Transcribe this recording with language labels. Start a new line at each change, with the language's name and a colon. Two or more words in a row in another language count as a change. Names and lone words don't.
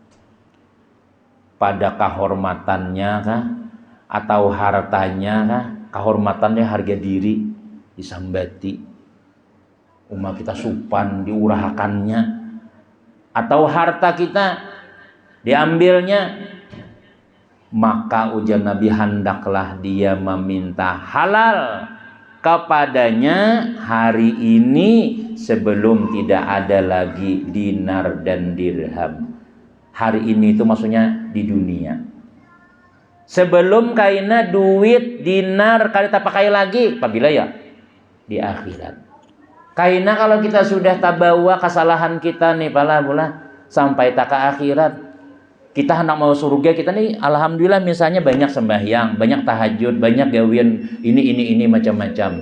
Banjar: pada kehormatannya kah atau hartanya kah, kehormatannya harga diri disambati, umat kita supan diurahakannya, atau harta kita diambilnya, maka ujar Nabi hendaklah dia meminta halal kepadanya hari ini sebelum tidak ada lagi dinar dan dirham. Hari ini itu maksudnya di dunia. Sebelum kaina duit dinar kada pakai lagi, apabila ya di akhirat. Kaina kalau kita sudah tabawa kesalahan kita nih pala sampai tak ke akhirat. Kita hendak mau surga, kita nih alhamdulillah misalnya banyak sembahyang, banyak tahajud, banyak gawian ini macam-macam.